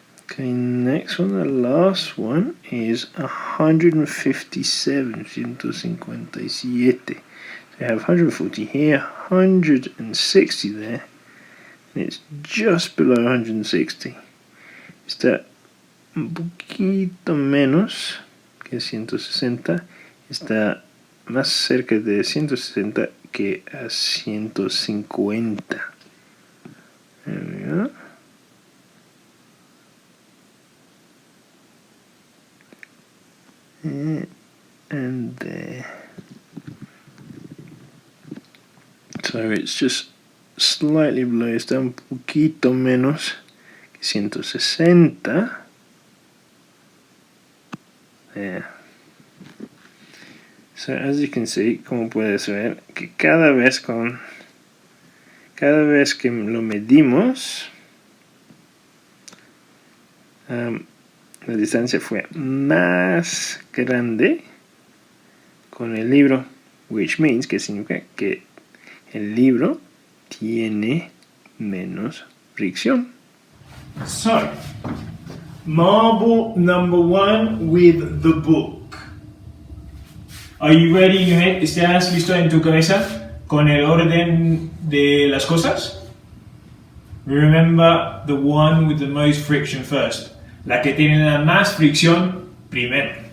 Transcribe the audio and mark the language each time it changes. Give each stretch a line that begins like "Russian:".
English: Okay, next one, the last one is 157. 157. So you have 140 here, 160 there, and it's just below 160.
Spanish: Está un poquito menos que 160, está más cerca de 160 que a 150.
English: There we go. And there. So it's just slightly below,
Spanish: está un poquito menos que 160.
English: There. So as you can see,
Spanish: como puedes ver, que cada vez que lo medimos, la distancia fue más grande con el libro,
English: which means,
Spanish: que significa que el libro tiene menos fricción.
English: So, marble number 1 with the book. Are you ready in your head?
Spanish: ¿Estás listo en tu cabeza con el orden de las cosas?
English: Remember the one with the most friction first.
Spanish: La que tiene la más fricción primero.